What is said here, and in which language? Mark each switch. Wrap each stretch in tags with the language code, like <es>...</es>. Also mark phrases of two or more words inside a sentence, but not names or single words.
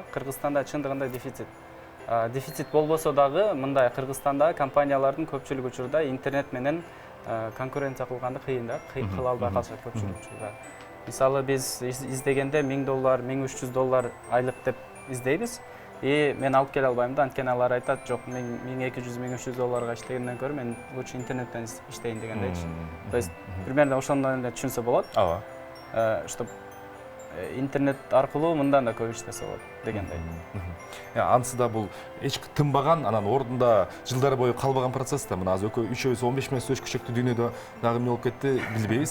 <ky>Кыргызстанда чындыгында дефицит. Дефицит болбосо дагы мындай Кыргызстанда компаниялардын көпчүлүк учурда интернет менен конкуренция кылганды кыйын да, кыла албай калышат көпчүлүк учурда. Мисалы биз издегенде $1000, $1200 айлык деп издейбиз. Мен алып келе албайм да, анткени алар айтат, жок, мен $1200-1300 иштегенден көрө мен лучше интернеттен иштейин дегендейчи.</ky> <ru>То есть примерно</ru> <ky>ошондон эле түшүнсө болот. Ооба. Чтоб интернет аркылуу мындан да көп иштесе болот дегендей. Анысы да бул эч тынбаган, анан ордунда жылдар бою калбаган процесс да. Мына азыр үчөөбүз 15 минут сөз күчөктүү дүйнөдө дагы эмне болуп кетти билбейбиз.</ky>